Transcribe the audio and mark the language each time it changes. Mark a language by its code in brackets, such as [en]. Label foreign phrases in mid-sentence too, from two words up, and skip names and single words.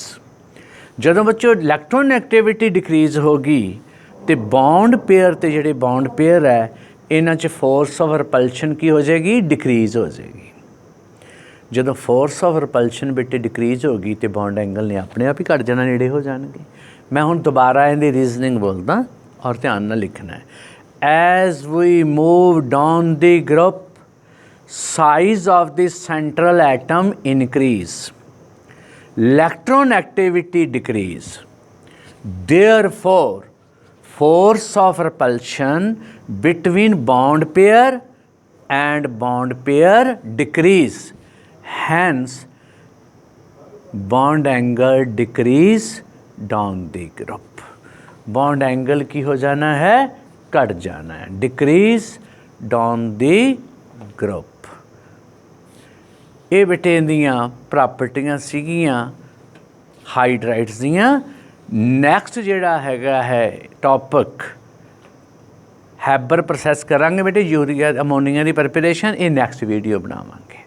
[pa] ਜਦੋਂ ਬੱਚੋ [en] electronegativity decrease [pa] ਹੋ ਗਈ ਤੇ [en] bond pair [pa] ਤੇ ਜਿਹੜੇ [en] bond pair [pa] ਹੈ ਇਹਨਾਂ 'ਚ [en] force of repulsion [pa] ਕੀ ਹੋ ਜਾਏਗੀ, ਡਿਕਰੀਜ਼ ਹੋ ਜਾਏਗੀ। ਜਦੋਂ [en] force of repulsion [pa] ਬੇਟੇ ਡਿਕਰੀਜ਼ ਹੋ ਗਈ ਤੇ [en] bond angle [pa] ਨੇ ਆਪਣੇ ਆਪ ਹੀ ਘੱਟ ਜਾਣਾ, ਨੇੜੇ ਹੋ ਜਾਣਗੇ। ਮੈਂ ਹੁਣ ਦੁਬਾਰਾ ਇਹਦੀ ਰੀਜ਼ਨਿੰਗ ਬੋਲਦਾ ਔਰ ਧਿਆਨ ਨਾਲ ਲਿਖਣਾ ਹੈ। [en] as we move down the group, size of the central atom increase, electronegativity decrease, therefore force of repulsion between bond pair and bond pair decrease, hence bond angle decrease down the group। bond angle [pa] ਕੀ ਹੋ ਜਾਣਾ ਹੈ, ਘੱਟ ਜਾਣਾ ਹੈ, [en] decrease down the group। [pa] ਇਹ ਬੇਟੇ ਇਹਦੀਆਂ ਪ੍ਰਾਪਰਟੀਆਂ ਸੀਗੀਆਂ ਹਾਈਡਰਾਈਡਸ ਦੀਆਂ। ਨੈਕਸਟ ਜਿਹੜਾ ਹੈਗਾ ਹੈ ਟੌਪਿਕ ਹੈਬਰ ਪ੍ਰੋਸੈਸ ਕਰਾਂਗੇ ਬੇਟੇ, ਯੂਰੀਆ ਅਮੋਨੀਆ ਦੀ ਪ੍ਰੈਪਰੇਸ਼ਨ। ਇਹ [en] next video [pa] ਬਣਾਵਾਂਗੇ।